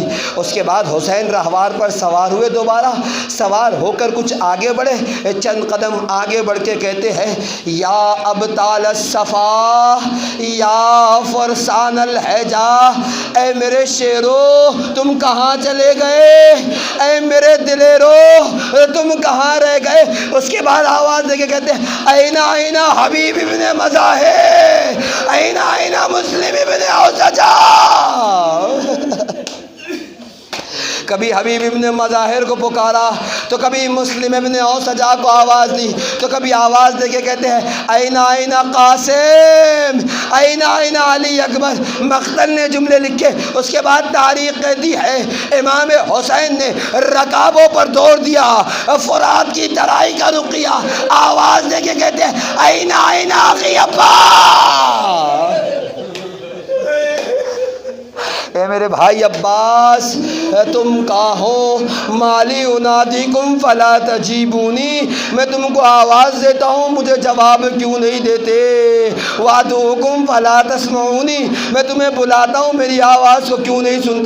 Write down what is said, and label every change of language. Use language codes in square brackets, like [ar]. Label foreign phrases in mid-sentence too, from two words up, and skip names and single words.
[ur] اس کے بعد حسین راہوار پر سوار ہوئے، دوبارہ سوار ہو کر کچھ آگے بڑھے، چند قدم آگے بڑھ کے کہتے ہیں [ar] یا ابطال الصفا یا فرسان الحجا، [ur] اے میرے شیرو تم کہاں چلے گئے، اے میرے دلیرو تم کہاں رہ گئے۔ اس کے بعد آواز دے کے کہتے ہیں [ar] اینا اینا حبیب ابن مظاہر، اینا اینا مسلم ابن اوسجا۔ [ur] کبھی حبیب ابن مظاہر کو پکارا تو کبھی مسلم ابن اوسجا کو آواز دی، تو کبھی آواز دے کے کہتے ہیں [ar] اینا اینا قاسم، اینا اینا علی اکبر۔ [ur] مختل نے جملے لکھے، اس کے بعد تاریخ کہتی ہے امام حسین نے رکابوں پر دوڑ دیا، فرات کی ترائی کا رخ کیا، آواز دے کے کہتے ہیں [ar] اینا اینا اخی عباس، [ur] اے میرے بھائی عباس تم کہاں ہو، [ar] مالی انادیکم فلا تجیبونی، [ur] میں تم کو آواز دیتا ہوں مجھے جواب کیوں نہیں دیتے، [ar] وادعوکم فلا تسمعونی، [ur] میں تمہیں بلاتا ہوں میری آواز کو کیوں نہیں سنتے۔